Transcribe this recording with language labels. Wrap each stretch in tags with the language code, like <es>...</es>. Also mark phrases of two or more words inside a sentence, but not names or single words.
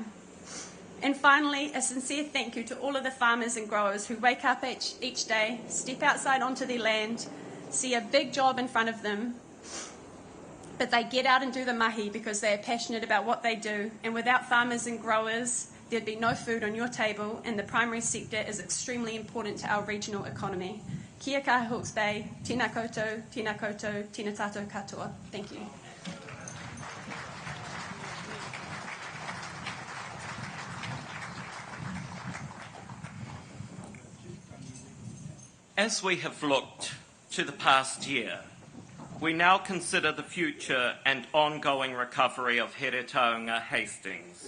<en>And finally, a sincere thank you to all of the farmers and growers who wake up each day, step outside onto their land, see a big job in front of them, but they get out and do the mahi because they are passionate about what they do. And without farmers and growers, there'd be no food on your table, and the primary sector is extremely important to our regional economy.</en> <mi>Kia kaha Hawke's Bay, tēnā koutou, tēnā koutou, tēnā tātou katoa.</mi> <en>Thank you. As we have looked to the past year, we now consider the future and ongoing recovery of Here Taonga Hastings.</en>